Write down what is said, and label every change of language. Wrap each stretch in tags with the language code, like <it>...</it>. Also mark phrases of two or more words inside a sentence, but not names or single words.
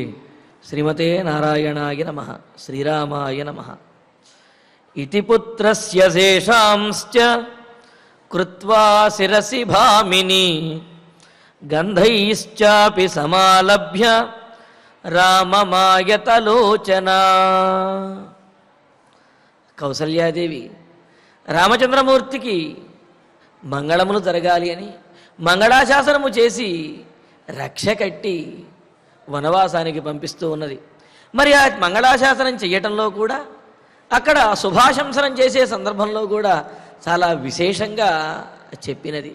<sa>श्रीमते नारायणाय नमः। श्रीरामाय नमः। इति पुत्रस्य शेषांश्च कृत्वा शिरसि भामिनी गन्धैश्चापि समालभ्य राममायतलोचना।</sa> <te>కౌసల్యాదేవి రామచంద్రమూర్తికి మంగళములు జరగాలి అని మంగళాశాసనము చేసి రక్ష కట్టి వనవాసానికి పంపిస్తూ ఉన్నది. మరి ఆ మంగళాశాసనం చేయటంలో కూడా అక్కడ శుభాశంసనం చేసే సందర్భంలో కూడా చాలా విశేషంగా చెప్పినది.</te>